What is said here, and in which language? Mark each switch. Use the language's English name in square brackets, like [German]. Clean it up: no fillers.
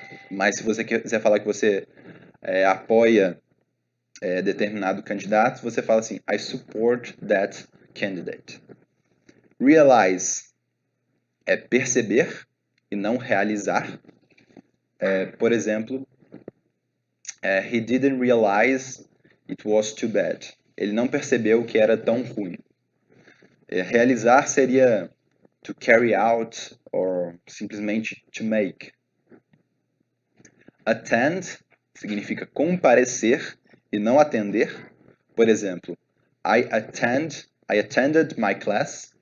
[Portuguese] Mas se você quiser falar que você apoia determinado candidato, você fala assim [English] I support that candidate. [Portuguese] Realize é perceber e não realizar. Por exemplo, [English] he didn't realize it was too bad. [Portuguese] Ele não percebeu que era tão ruim. Realizar seria [English] to carry out [Portuguese] or simplesmente [English] to make. [Portuguese] Attend significa comparecer e não atender. Por exemplo, [English] I attended my class.